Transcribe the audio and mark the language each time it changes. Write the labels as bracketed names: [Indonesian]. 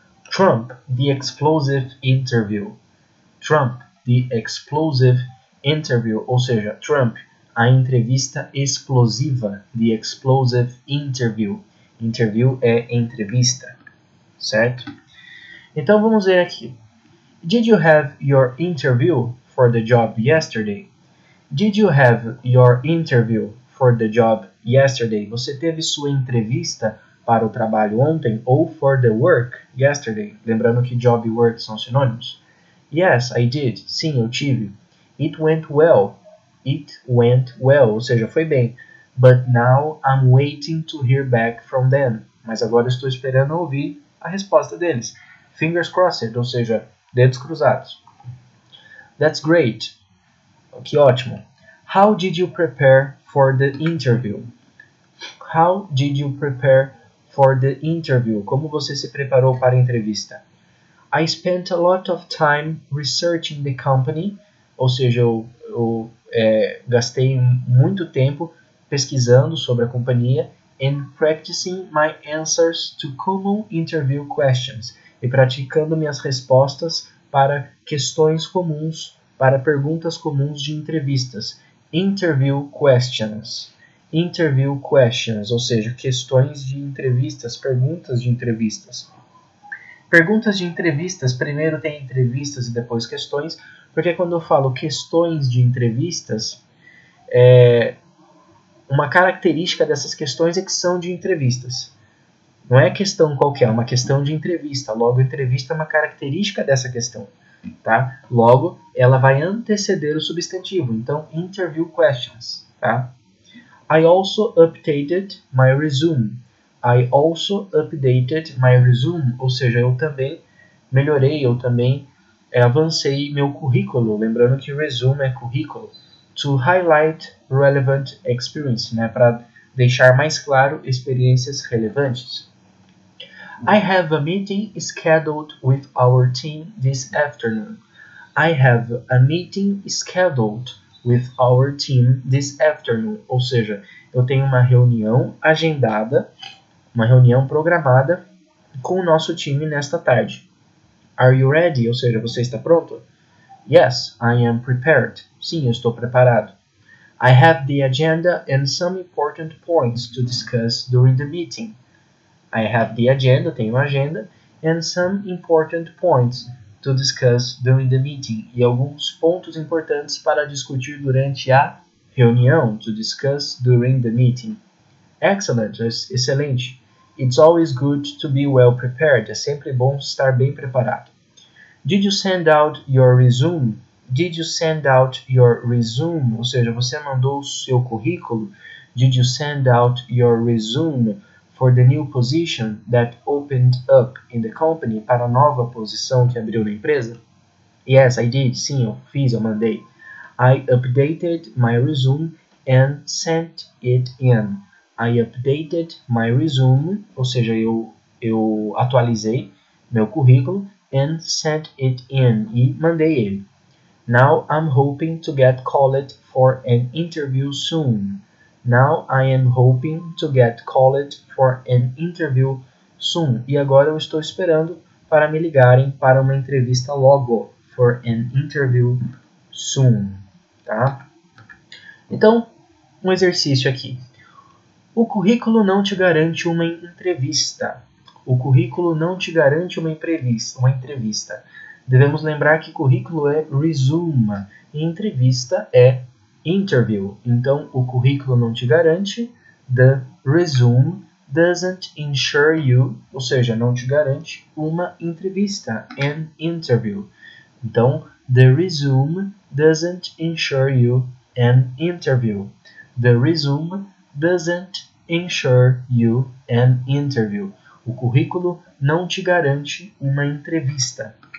[English] Trump, the explosive interview. Trump, the explosive interview. [Portuguese] Ou seja, Trump, a entrevista explosiva. [English] The explosive interview. [Portuguese] Interview é entrevista. Certo? Então vamos ver aqui. [English] Did you have your interview for the job yesterday? Did you have your interview for the job yesterday? [Portuguese] Você teve sua entrevista para o trabalho ontem ou [English] for the work yesterday? [Portuguese] Lembrando que job e work são sinônimos. [English] Yes, I did. [Portuguese] Sim, eu tive. [English] It went well. It went well, [Portuguese] ou seja, foi bem. [English] But now I'm waiting to hear back from them. [Portuguese] Mas agora estou esperando ouvir a resposta deles. [English] Fingers crossed, [Portuguese] ou seja, dedos cruzados. [English] That's great. [Portuguese] Que ótimo. [English] How did you prepare for the interview? How did you prepare for the interview? [Portuguese] Como você se preparou para a entrevista? [English] I spent a lot of time researching the company. [Portuguese] Ou seja, eu gastei muito tempo pesquisando sobre a companhia [English] and practicing my answers to common interview questions. [Portuguese] E praticando minhas respostas para questões comuns, para perguntas comuns de entrevistas. [English] Interview questions. Interview questions, [Portuguese] ou seja, questões de entrevistas, perguntas de entrevistas. Perguntas de entrevistas, primeiro tem entrevistas e depois questões, porque quando eu falo questões de entrevistas, uma característica dessas questões é que são de entrevistas. Não é questão qualquer, é uma questão de entrevista. Logo, entrevista é uma característica dessa questão. Tá? Logo, ela vai anteceder o substantivo. Então, [English] interview questions. [Portuguese] Tá? [English] I also updated my resume. I also updated my resume. [Portuguese] Ou seja, eu também melhorei, eu também avancei meu currículo. Lembrando que resume é currículo. [English] To highlight relevant experience, [Portuguese] né? Para deixar mais claro experiências relevantes. [English] I have a meeting scheduled with our team this afternoon. I have a meeting scheduled with our team this afternoon. [Portuguese] Ou seja, eu tenho uma reunião agendada, uma reunião programada com o nosso time nesta tarde. [English] Are you ready? [Portuguese] Ou seja, você está pronto? [English] Yes, I am prepared. [Portuguese] Sim, eu estou preparado. [English] I have the agenda and some important points to discuss during the meeting. I have the agenda, [Portuguese] tenho a agenda, [English] and some important points to discuss during the meeting. [Portuguese] E alguns pontos importantes para discutir durante a reunião. [English] To discuss during the meeting. Excellent, [Portuguese] excelente. [English] It's always good to be well prepared. [Portuguese] É sempre bom estar bem preparado. [English] Did you send out your resume? Did you send out your resume? [Portuguese] Ou seja, você mandou o seu currículo? [English] Did you send out your resume for the new position that opened up in the company? [Portuguese] Para a nova posição que abriu na empresa? [English] Yes, I did. [Portuguese] Sim, eu fiz, eu mandei. [English] I updated my resume and sent it in. I updated my resume, [Portuguese] ou seja, eu atualizei meu currículo [English] and sent it in, [Portuguese] e mandei ele. [English] Now I'm hoping to get called for an interview soon. Now I am hoping to get called for an interview soon. [Portuguese] E agora eu estou esperando para me ligarem para uma entrevista logo. [English] For an interview soon. Tá? [Portuguese] Então, um exercício aqui. O currículo não te garante uma entrevista. O currículo não te garante uma entrevista. Devemos lembrar que currículo é resume e entrevista é interview. Então, o currículo não te garante. [English] The resume doesn't ensure you, [Portuguese] ou seja, não te garante uma entrevista, [English] an interview. Então, the resume doesn't ensure you an interview. The resume doesn't ensure you an interview. [Portuguese] O currículo não te garante uma entrevista.